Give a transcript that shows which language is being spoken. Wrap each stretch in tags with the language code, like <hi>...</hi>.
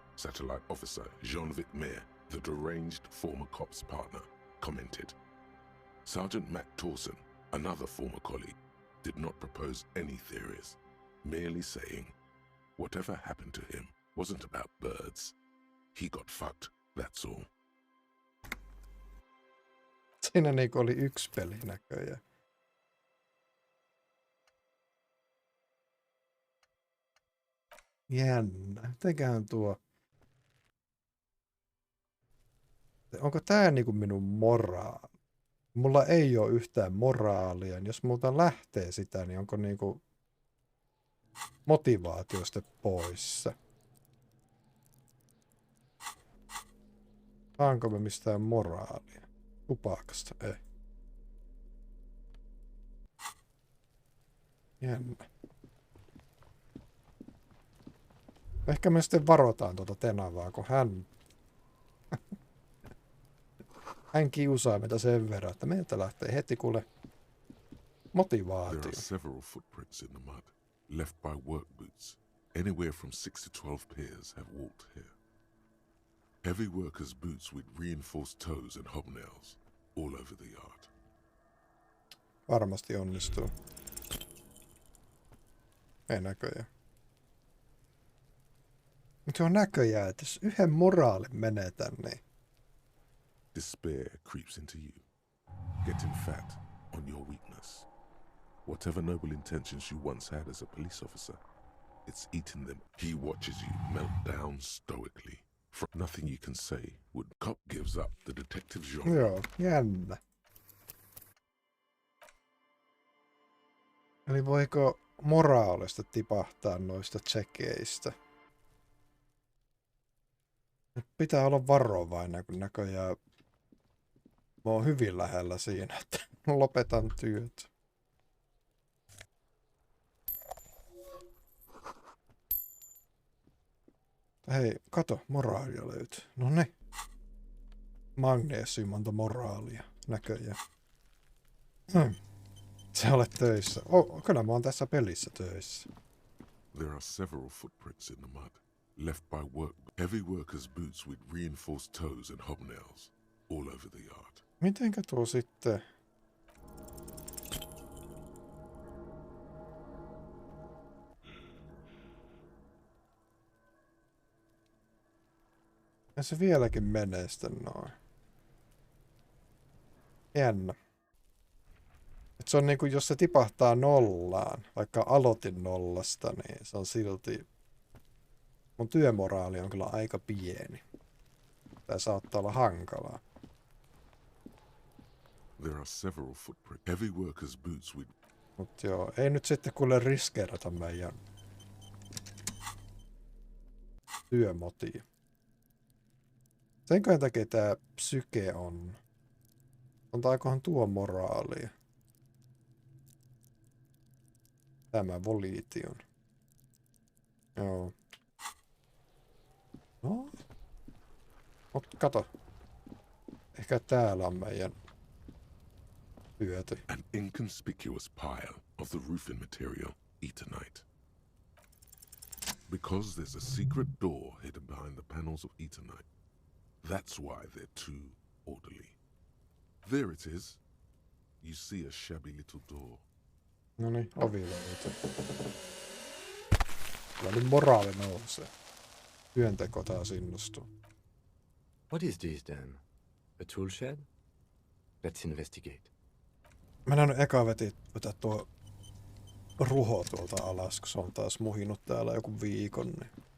<en>Satellite officer Jean-Vic Mayer, the deranged former cop's partner, commented. Sergeant Matt Torson, another former colleague, did not propose any theories, merely saying, whatever happened to him wasn't about birds. He got fucked, that's all.</en> <fi>Siinä niinku oli yksi peli näköjään. Jännä. Mitenköhän tuo... Onko tää niinku minun moraali? Mulla ei ole yhtään moraalia. Jos multa lähtee sitä, niin onko niinku motivaatiosta poissa? Saanko me mistään moraalia? Tupakasta? Ei. Jännä. Ehkä me sitten varotaan tuota Tenavaa, kun hän kiusaa meitä sen verran, että meiltä lähtee heti kuule motivaatio.</fi> <en>There are several footprints in the mud, left by work boots. Anywhere from 6 to 12 pairs have walked here. Heavy workers' boots with reinforced toes and hobnails, all over the yard.</en> <fi>Varmasti onnistuu. Ei näköjään. Mutta on näköjään, että jos yhden moraalin menetän, niin...</fi> <en>Despair creeps into you, getting fat on your weakness. Whatever noble intentions you once had as a police officer, it's eating them. He watches you melt down stoically. From nothing you can say would cop gives up the detective genre.</en> <fi>Joo, jännä. Eli voiko moraalista tipahtaa noista tsekeistä? Pitää olla varovainen, kun näköjään mä oon hyvin lähellä siinä, että lopetan työt. Hei, kato, moraalia löytyy. Noniin. Magnesiumonta moraalia näköjään. Sä olet töissä. Kyllä mä oon tässä pelissä töissä.</fi> <en>There are several footprints in the mud, left by heavy workers' boots with reinforced toes and hobnails, all over the yard.</en> <fi>Mitenkä tuo sitten... Ja se vieläkin menee sitten noin. Jännä. Et se on niinku, jos se tipahtaa nollaan, vaikka aloitin nollasta, niin se on silti... Mun työmoraali on kyllä aika pieni. Tää saattaa olla hankalaa.</fi> <en>There are several footprints. Heavy workers' boots with...</en> <fi>Mut joo, ei nyt sitten kuule riskeerata meidän työmotia. Senköhän takia tää psyke on. Antaakohan tuo moraalia? Tämä volition. Joo. No. Mut kato. Ehkä täällä on meidän hyöty.</fi> <en>An inconspicuous pile of the roofing material, Eternite. Because there's a secret door hidden behind the panels of Eternite. That's why they're too orderly. There it is. You see a shabby little door.</en> <fi>Noniin, ovi löytyy. Kyllä nyt moraali nousee. Työnteko taas innostuu.</fi> <en>What is this then? A tool shed? Let's investigate.</en> <fi>Mä näin eka vetää tuo ruho tuolta alas, kun se on taas muhinut täällä joku viikon. Niin.</fi>